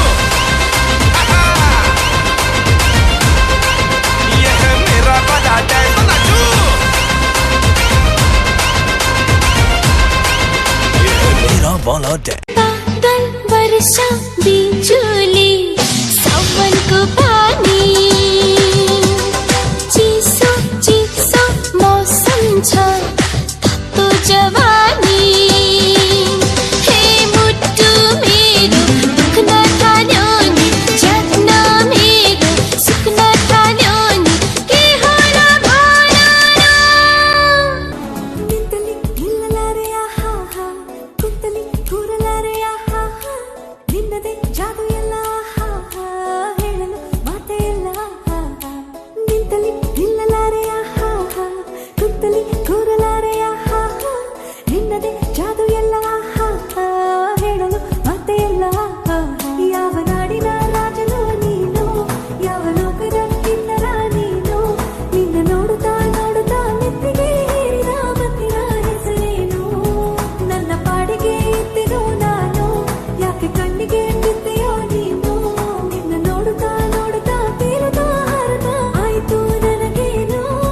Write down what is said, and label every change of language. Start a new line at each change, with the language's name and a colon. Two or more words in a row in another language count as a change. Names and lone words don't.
Hindi: ये है मेरा वाला डांस तो नाचू। ये है मेरा वाला डांस।
Nepali: बादल वर्षा बिजुली सावन को पानी चिसो चिसो मौसम छ तो जवानी हे मुट्टु मेरो दुख्न थाल्यो नि जत्न मेरो सुक्न थाल्यो नि के होला भन न।
Kannada: ನಿಂತಲಿ ನಿಲ್ಲಾರೆ ಆಹಾ ಹಾ ಕುಂತಲಿ ಕೂರಲಾರೆ ಆಹಾ ಹಾ ನಿನ್ನದೇ ಜಾದು ಎಲ್ಲ ಆಹಾ ಹಾ ಹೇಳಲು ಮಾತೆ ಇಲ್ಲ ಆಹಾ ಹಾ ನಿಂತಲಿ ನಿಲ್ಲಲಾರೆ ಆಹಾ ಹಾ ಕುತ್ತಲಿ ಕೂರಲಾರೆ ಆಹಾ ಹಾ ನಿನ್ನದೇ ಜಾದು ಎಲ್ಲ ಆಹಾ ಹಾ ಹೇಳಲು ಮಾತೆ ಇಲ್ಲ ಆಹಾ ಹಾ ಯಾವ ನಾಡಿನ ರಾಜನು ನೀನು ಯಾವ ಲೋಕದ ಕಿನ್ನರ ನೀನು ನಿನ್ನ ನೋಡುತ್ತಾ ನೋಡುತ್ತಾ ನೆತ್ತಿಗೆ ಏರಿದ ಮತ್ತಿನ ಹೆಸರೇನು ನನ್ನ ಪಾಡಿಗೆ ಇತ್ತಿರೋ ನಾನು ಯಾಕೆ ಕಣ್ಣಿಗೆ ಬಿದ್ದೆಯೋ ನೀನು ನಿನ್ನ ನೋಡುತ್ತಾ ನೋಡುತ್ತಾ ತೀರುತ್ತಾ ಹಾರುತ್ತಾ ಆಯ್ತು ನನಗೇನು